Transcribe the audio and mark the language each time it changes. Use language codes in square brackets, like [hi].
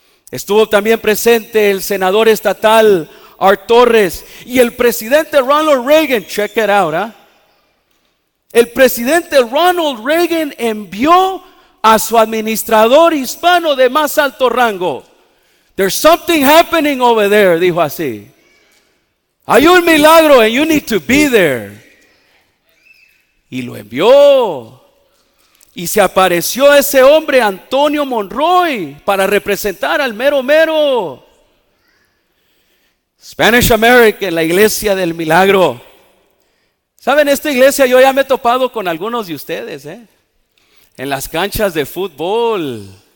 [es] Estuvo también presente el senador estatal Art Torres y el presidente Ronald Reagan. [en] Check it out, [es] ¿eh? El presidente Ronald Reagan envió a su administrador hispano de más alto rango. [en] There's something happening over there, [es] dijo así. Hay un milagro [en] and you need to be there. [es] Y lo envió. Y se apareció ese hombre, Antonio Monroy, para representar al mero mero. Spanish American, la iglesia del milagro. ¿Saben? Esta iglesia yo ya me he topado con algunos de ustedes, en las canchas de fútbol.